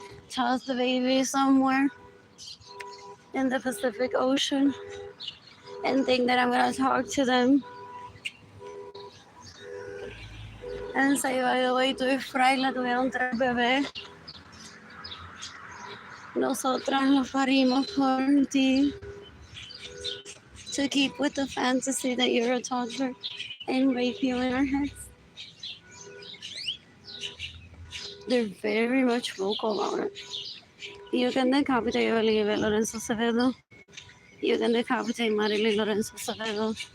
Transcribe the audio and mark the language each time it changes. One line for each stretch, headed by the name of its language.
English: Toss the baby somewhere in the Pacific Ocean and think that I'm gonna talk to them and say, by the way,
Spanish: tú y Fraile tuvieron 3 bebés. Nosotras los parimos por ti.
English: To keep with the fantasy that you're a toddler and rape you in our heads. They're very much vocal about it. You can decapitate Arlene Lorenzo Acevedo. You can decapitate Marilyn Lorenzo Acevedo.